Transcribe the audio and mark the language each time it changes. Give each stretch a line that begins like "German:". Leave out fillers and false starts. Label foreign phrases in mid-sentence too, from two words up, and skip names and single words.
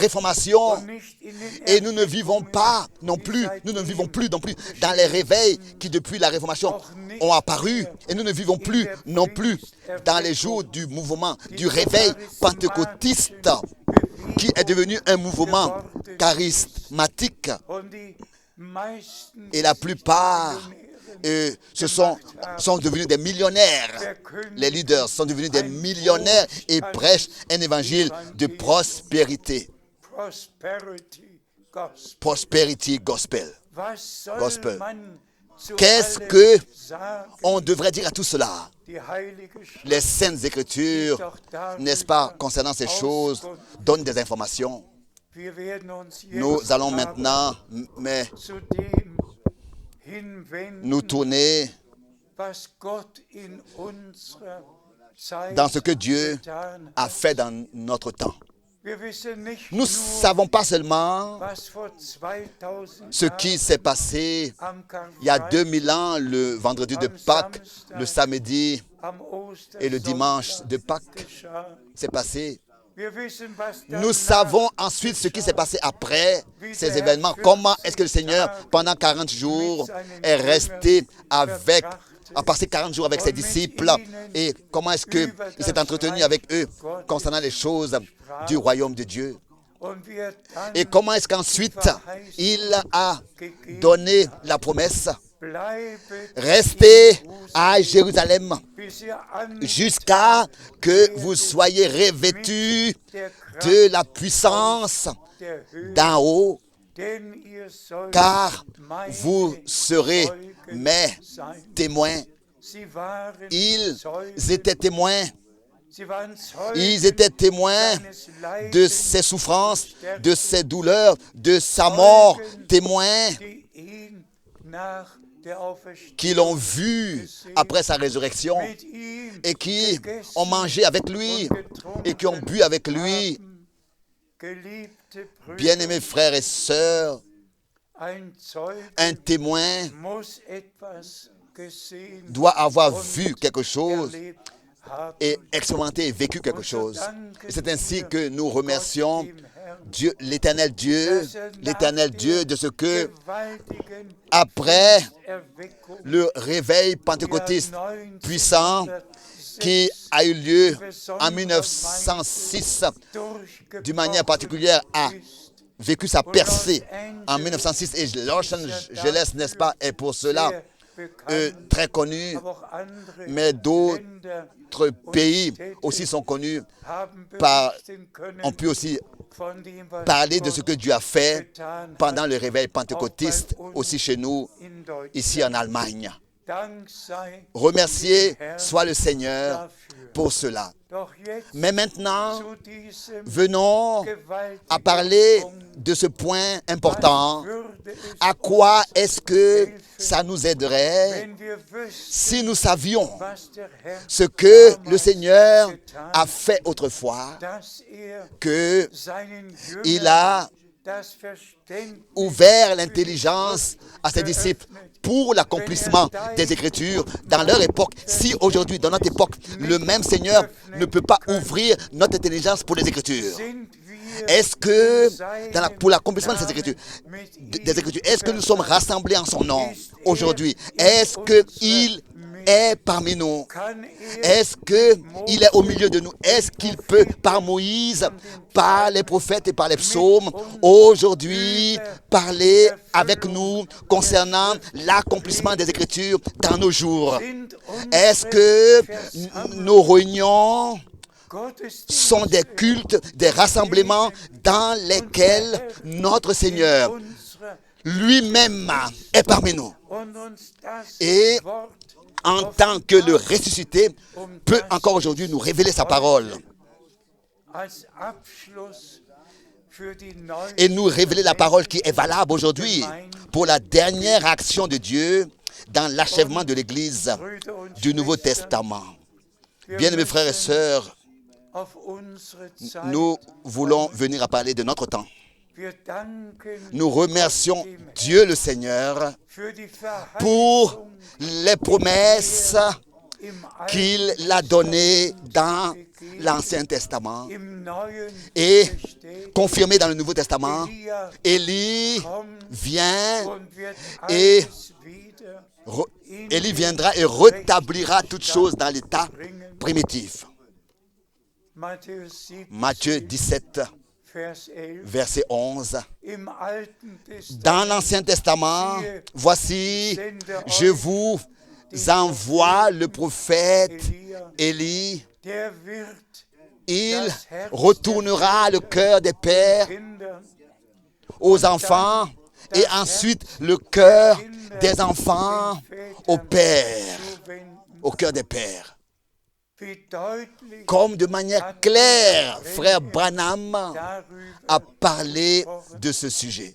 French: Réformation et nous ne vivons non plus dans les réveils qui depuis la Réformation ont apparu, et nous ne vivons plus non plus dans les jours du mouvement, du réveil pentecôtiste qui est devenu un mouvement charismatique, et la plupart sont devenus des millionnaires. Les leaders sont devenus des millionnaires et prêchent un évangile de prospérité.
English: Prosperity Gospel.
German: Was soll Gospel. man zu
French: Qu'est-ce
German: allem
French: que
German: sagen?
French: on devrait dire à tout cela?
German: Die Heilige Schrift
French: Les Saintes Écritures,
German: doch darüber
French: n'est-ce pas, concernant ces choses, donnent des informations.
German: Wir werden uns
French: Nous
German: jetzt
French: allons
German: aber
French: maintenant, mais
German: zu dem hinwenden,
French: nous tourner
German: was Gott in unserer Zeit
French: dans ce que Dieu
German: getan
French: a
German: hat.
French: fait dans notre temps.
German: Wir wissen nicht
French: Nous
German: nur,
French: ne savons pas seulement
German: was vor 2000
French: ce qui s'est passé
German: am
French: il y a
German: Karfreitag,
French: 2000 ans, le vendredi de Pâques, le samedi
German: am
French: et le dimanche
German: Ostersonntag
French: de Pâques
German: geschah.
French: s'est passé.
German: Wir wissen, was
French: Nous
German: danach
French: savons ensuite ce qui s'est passé après ces événements. Comment est-ce que le Seigneur, pendant 40 jours, est resté avec, a passé 40 jours avec ses disciples et comment est-ce qu'il s'est entretenu avec eux concernant les choses du royaume de Dieu.
German: und wir dann
French: Et comment est-ce qu'ensuite il a donné la promesse,
German: bleibet
French: restez à Jérusalem
German: bis ihr an
French: jusqu'à que vous soyez revêtus
German: der Kraft
French: de la puissance
German: der Höhe,
French: d'en haut,
German: denn ihr sollt
French: car
German: meine
French: vous serez
German: Zeugen
French: mes
German: sein.
French: témoins.
German: Sie waren
French: Ils
German: Zeugen,
French: étaient témoins.
German: sie waren Zeugen
French: Ils étaient témoins
German: seines Leidens,
French: de ses souffrances, de ses douleurs, de sa mort, témoins
German: die ihn nach der Auferstehung
French: qui l'ont vu après sa résurrection
German: mit ihm
French: et qui
German: gegessen
French: ont mangé avec lui et qui ont bu avec lui.
German: haben. Geliebte Brüder,
French: Bien-aimés frères et sœurs,
German: ein Zeuge
French: un témoin
German: muss etwas gesehen
French: doit avoir vu quelque chose
German: erlebt haben.
French: et expérimenté et vécu quelque chose. Et c'est ainsi que nous remercions
German: Dem Herrn,
French: Dieu, l'éternel Dieu de ce que
German: gewaltigen
French: après
German: Erweckung
French: le réveil pentecôtiste puissant qui a eu lieu en 1906, d'une manière particulière, a vécu sa percée en 1906 et Los Angeles, n'est-ce pas, est pour cela très connu,
German: aber auch andere
French: mais d'autres pays aussi sont connus, ont pu aussi
German: von dem, was
French: parler de ce que Dieu a fait
German: getan
French: pendant
German: hat,
French: le réveil pentecôtiste, aussi chez nous,
German: in Deutschland.
French: ici en Allemagne.
German: Dank sei
French: Remercié soit le Seigneur
German: dafür.
French: pour cela.
German: Doch jetzt
French: Mais maintenant,
German: zu diesem
French: venons
German: gewaltigen
French: à parler
German: Punkt.
French: de ce point important.
German: Würde es
French: À quoi est-ce que ça nous aiderait
German: wenn wir wüssten,
French: si nous savions
German: was der Herr
French: ce que le Seigneur a fait autrefois,
German: dass
French: que
German: seinen
French: il
German: Jüngern
French: a
German: das Verständnis
French: ouvert l'intelligence à ses disciples pour l'accomplissement des Écritures dans leur époque. Si aujourd'hui, dans notre époque, le même Seigneur ne peut pas ouvrir notre intelligence pour les Écritures,
German: sind wir
French: est-ce que
German: seinem
French: pour l'accomplissement de ces
German: Namen
French: Écritures,
German: mit
French: des
German: ihm
French: Écritures, est-ce que nous sommes rassemblés en son nom
German: Ist
French: aujourd'hui?
German: in
French: Est-ce
German: unserer
French: qu'il
German: Mitte?
French: est parmi nous?
German: kann
French: Est-ce qu'il est au milieu de nous? Est-ce qu'il peut, par Moïse, par les prophètes et par les psaumes, aujourd'hui, parler avec nous concernant l'accomplissement des Écritures dans nos jours?
German: sind
French: Est-ce
German: unsere
French: que
German: Versammlungen
French: nos réunions
German: Gottesdienste
French: sont des cultes, des rassemblements dans lesquels notre Seigneur
German: unserer
French: lui-même est parmi nous?
German: und uns das
French: Et
German: Wort
French: en tant que le ressuscité peut encore aujourd'hui nous révéler sa parole
German: als Abschluss für die neue
French: et nous révéler la parole qui est valable aujourd'hui pour la dernière action de Dieu dans l'achèvement de l'Église
German: Brüder und
French: du Nouveau
German: Schwestern.
French: Testament.
German: Wir
French: Bien-aimés frères et
German: müssen
French: sœurs,
German: auf unsere Zeit
French: nous voulons venir à parler de notre temps.
German: Wir danken
French: Nous remercions Dieu le Seigneur
German: für die
French: pour
German: Verheißung
French: les promesses
German: im
French: qu'il
German: Alten
French: a données dans l'Ancien Testament
German: im Neuen
French: et
German: besteht.
French: confirmées dans le Nouveau Testament. Elia Élie vient
German: und wird
French: et
German: alles wieder
French: Élie viendra et rétablira toutes choses dans l'état primitif. Matthäus 7, Matthieu 17,
German: Vers 11.
French: verset 11.
German: Im Alten Testament
French: Dans l'Ancien Testament, voici, je vous envoie le prophète Elia, Élie
German: der wird
French: il retournera le cœur des pères aux enfants et ensuite le cœur des enfants au père, au cœur des pères. Comme de manière claire, frère Branham a parlé de ce sujet.